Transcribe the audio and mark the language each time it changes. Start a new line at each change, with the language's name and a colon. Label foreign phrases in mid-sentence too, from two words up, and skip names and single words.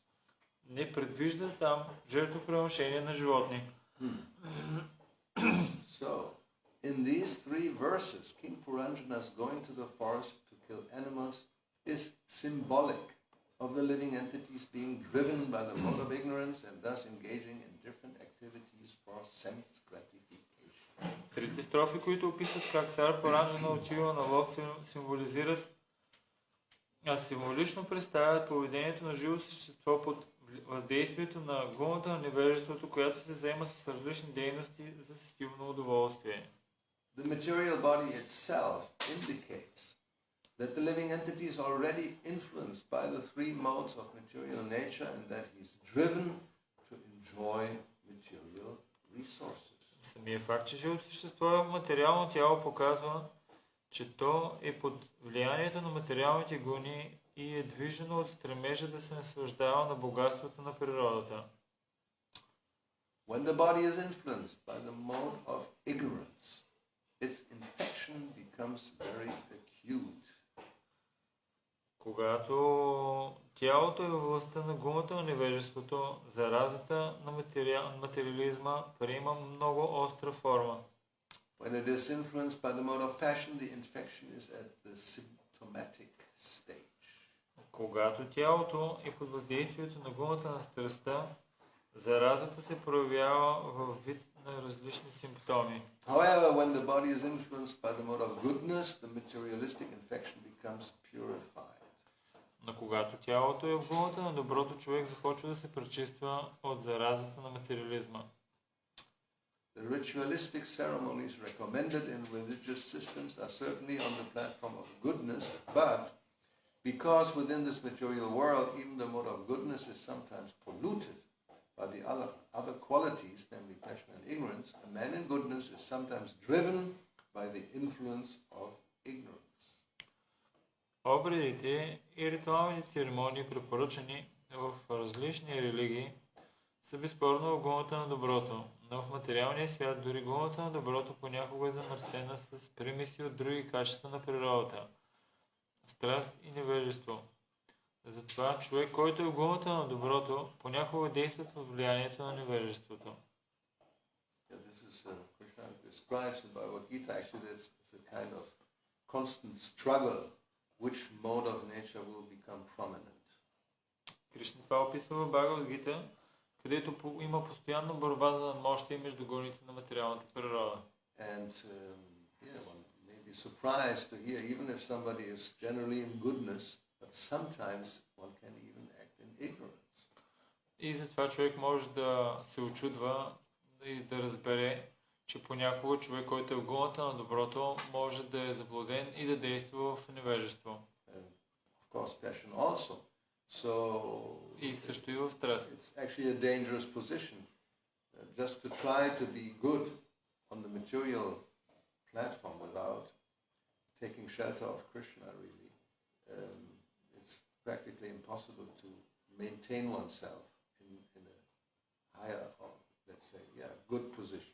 Bulgarian: Не предвижда там жертвоприношение на животни.
English: So, in these three verses, King Puranjana's going to the forest to kill animals is symbolic of the living entities being driven by the mode of ignorance and thus engaging in different activities for sense gratification.
Bulgarian: Трите строфи, които описват как цар Пуранджана отива на лов, символизират, символично представят поведението на живо същество под въздействието на гумата на невежеството, която се заема с различни дейности за сетивно удоволствие.
English: The material body itself indicates that the living entity is already influenced by the three modes of material nature and that he is driven to enjoy material resources.
Bulgarian: Самия факт, че живото същество е материално тяло, показва, че то е под влиянието на материалните гони и е движено от стремежа да се наслаждава на богатството на природата.
English: When the body is influenced by the mode of ignorance, its infection becomes very acute.
Bulgarian: Когато тялото е във властта на гумата на невежеството, заразата на материализма приема много остра форма.
English: When it is influenced by the mode of passion, the infection is at the symptomatic stage.
Bulgarian: Когато тялото е под въздействието на гумата на страстта, заразата се проявява във вид на различни симптоми.
English: However, when the body is influenced by the mode of goodness, the materialistic infection becomes purified.
Bulgarian: Но когато тялото е в гумата на доброто, човек започва да се пречиства от заразата на материализма.
English: The ritualistic ceremonies recommended in religious systems are certainly on the platform of goodness, but because within this material world even the mode of goodness is sometimes polluted by the other qualities, namely passion and ignorance, a man in goodness is sometimes driven by the influence of ignorance.
Bulgarian: Обредите и ритуалните церемонии, препоръчани в различни религии, са безспорно в гумата на доброто, но в материалния свят дори гумата на доброто понякога е замърсена с примеси от други качества на природата – страст и невежество. Затова човек, който е в гумата на доброто, понякога действа под влиянието на невежеството.
English: Krishna describes in Bhagavad Gita actually this is a kind of constant struggle which mode of nature will become prominent.
Bulgarian: Кришна това описва в Бхагавад Гита, където има постоянна борба за надмощие между гоните на материалната природа.
English: And one may be surprised to hear, even if somebody is generally in goodness, but sometimes one can even act in ignorance.
Bulgarian: И затова човек може да се очудва и да разбере, че понякога човек, който е в гумата на доброто, може да е заблуден и да действа в невежество.
English: Of course, passion also. So
Bulgarian: и също и в страст.
English: It's actually a dangerous position. Just to try to be good on the material platform without taking shelter of Krishna, really, it's practically impossible to maintain oneself in a higher, or let's say, good position.